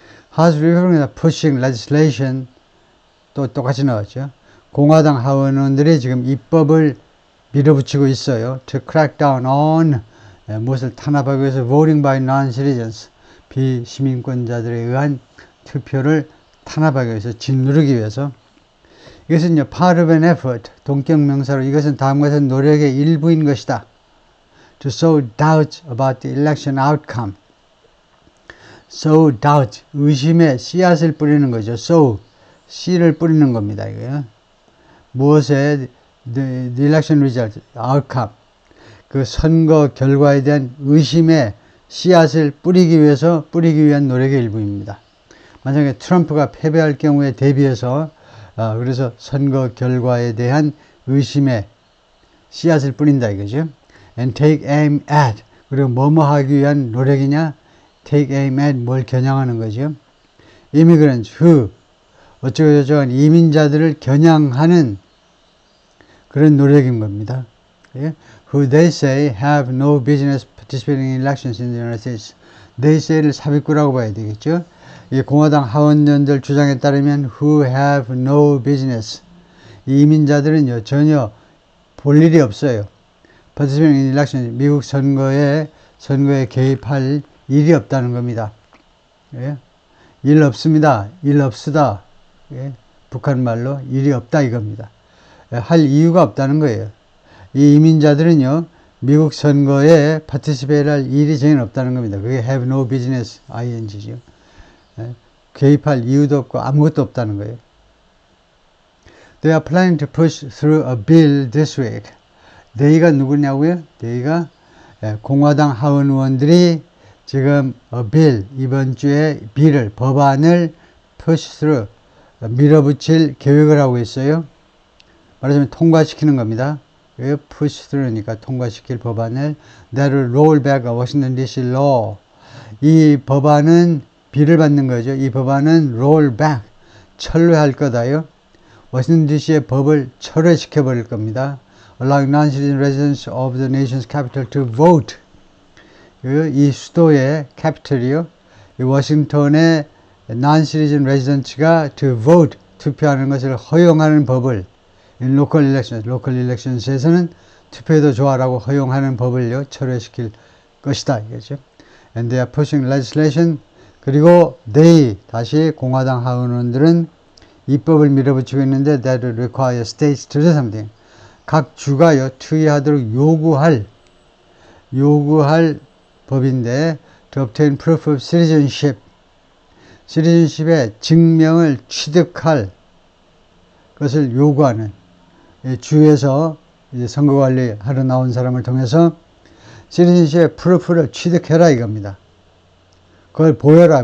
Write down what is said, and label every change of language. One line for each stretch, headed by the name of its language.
English: House Republicans are pushing legislation,
Korean: 또 똑같이 나왔죠. 공화당 하원의원들이 지금 입법을 밀어붙이고 있어요.
English: To crack down on,
Korean: 무엇을 탄압하기 위해서
English: voting by non-citizens,
Korean: 비시민권자들에 의한 투표를 탄압하기 위해서, 짓누르기 위해서. 이것은요,
English: part of an effort,
Korean: 동격명사로 이것은 다음과 같은 노력의 일부인 것이다.
English: To sow doubt about the election outcome. sow doubt,
Korean: 의심의 씨앗을 뿌리는 거죠. sow, 씨를 뿌리는 겁니다. 이거요. 무엇에
English: the election result, outcome,
Korean: 그 선거 결과에 대한 의심의 씨앗을 뿌리기 위한 노력의 일부입니다. 만약에 트럼프가 패배할 경우에 대비해서 그래서 선거 결과에 대한 의심의 씨앗을 뿌린다 이거죠.
English: and take aim at,
Korean: 그리고 뭐뭐 하기 위한 노력이냐?
English: take aim at,
Korean: 뭘 겨냥하는 거죠.
English: immigrants who,
Korean: 어쩌고저쩌고 이민자들을 겨냥하는 그런 노력인 겁니다. 예?
English: who they say have no business participating in elections in the United States. they say
Korean: 를 삽입구라고 봐야 되겠죠. 이 공화당 하원의원들 주장에 따르면
English: who have no business,
Korean: 이민자들은요 전혀 볼 일이 없어요.
English: participating in elections,
Korean: 미국 선거에 개입할 일이 없다는 겁니다. 예? 일 없습니다. 일 없으다. 예? 북한 말로 일이 없다 이겁니다. 할 이유가 없다는 거예요. 이 이민자들은요, 미국 선거에 participate 할 일이 전혀 없다는 겁니다. 그게
English: have no business,
Korean: ing죠. 개입할 이유도 없고 아무것도 없다는 거예요.
English: They are planning to push through a bill this week.
Korean: they가 누구냐고요? they가 공화당 하원 의원들이 지금 bill, 이번 주에 법안을
English: push through,
Korean: 밀어붙일 계획을 하고 있어요. 말하자면 통과시키는 겁니다.
English: push through니까
Korean: 통과시킬 법안을
English: that will roll back a Washington DC law.
Korean: 이 법안은 비를 받는 거죠. 이 법안은
English: roll back,
Korean: 철회할 거다요. 워싱턴 DC의 법을 철회시켜 버릴 겁니다.
English: Allowing non-citizen residents of the nation's capital to vote.
Korean: 이 수도의 capital이요. 이 워싱턴의
English: non-citizen residents
Korean: 가
English: to vote,
Korean: 투표하는 것을 허용하는 법을
English: in local elections
Korean: 에서는 투표해도 좋아라고 허용하는 법을요, 철회시킬 것이다. 이거죠.
English: And they are pushing legislation.
Korean: 그리고 they, 다시 공화당 하원원들은 입법을 밀어붙이고 있는데
English: that would require states to do something.
Korean: 각 주가요, 투의하도록 요구할 법인데
English: to obtain proof of citizenship.
Korean: citizenship의 증명을 취득할 것을 요구하는 주에서 이제 선거관리 하러 나온 사람을 통해서 citizenship의 프루프를 취득해라 이겁니다. 그걸 보여라.